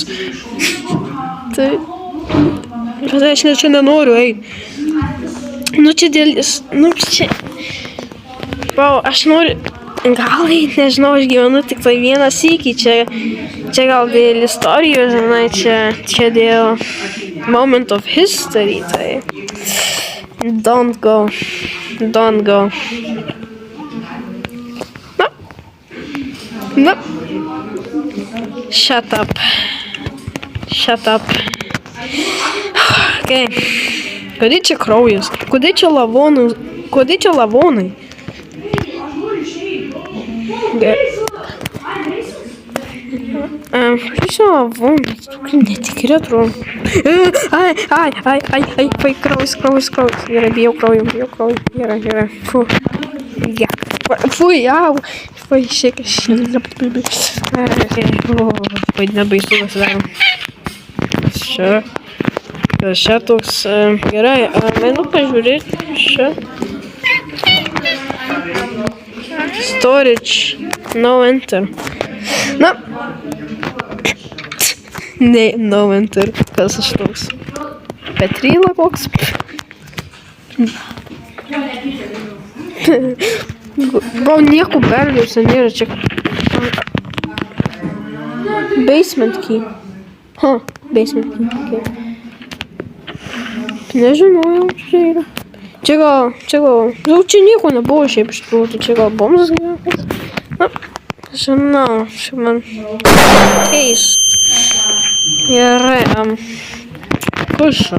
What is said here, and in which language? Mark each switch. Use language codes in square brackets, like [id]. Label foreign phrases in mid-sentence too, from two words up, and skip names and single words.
[lt] Tai... Bet aš čia nenoriu eiti. Nu čia dėl... Nu čia... Wow, aš noriu... Gal eiti, nežinau, aš gyvenu tik tai vieną sykį. Čia gal dėl istorijos, žinai, čia dėl [en] moment of history, [lt] tai... [en] Don't go. Don't go. No. Shut up. Shut up. [lt] Okay. Kodėl čia kraujas? Kodėl čia lavonai? Kodėl čia lavonai? Čia lavonai. Netikri atrodo. Ai, kraujas. Gerai, bijau kraujo. Gerai. Fui, au. Fui, šiek. Nebaisu pasidaro. Čia toks... Gerai, menu pažiūrėti. Čia. Storage. [en] No enter. Na. Ne, no enter. [lt] Kas aš toks? Petryla koks? Gal nieko belgiuose nėra čia. [en] Basement key. Basement key. [lt] Okay. Nežinojau, čia yra. Čia gal. Jau čia nieko nebuvo šiaip iš tikrųjų. Čia gal bombas gyventas. Na, žinau, čia man keist. Gerai, kur čia?